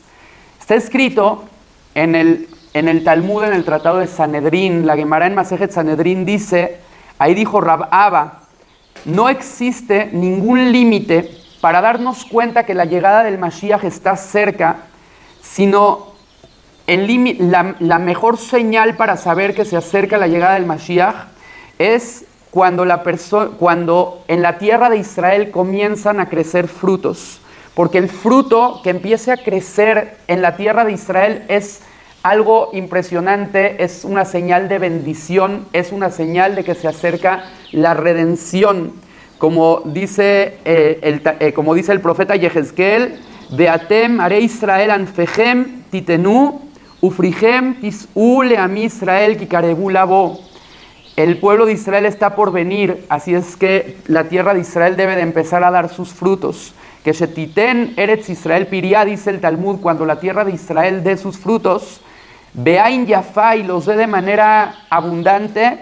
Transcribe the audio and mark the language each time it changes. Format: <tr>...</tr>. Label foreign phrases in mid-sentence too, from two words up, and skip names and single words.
<es>Está escrito en el Talmud, en el Tratado de Sanedrín, la Gemara en Masejet Sanedrín dice, ahí dijo Rab Abba, no existe ningún límite para darnos cuenta que la llegada del Mashiach está cerca, sino la mejor señal para saber que se acerca la llegada del Mashiach es cuando en la tierra de Israel comienzan a crecer frutos. Porque el fruto que empiece a crecer en la tierra de Israel es algo impresionante, es una señal de bendición, es una señal de que se acerca la redención. Como dice el profeta Yehezkel,</es> <he>ואתם הרי ישראל ענפכם תתנו ופריכם תשאו לעמי ישראל כי קרבו לבוא.</he> <es>El pueblo de Israel está por venir, así es que la tierra de Israel debe de empezar a dar sus frutos. Que</es> <he>שתתן ארץ ישראל פריה,</he> <es>dice el Talmud, cuando la tierra de Israel dé sus frutos,</es> <he>בעין יפה,</he> <es>y los dé de manera abundante.</es>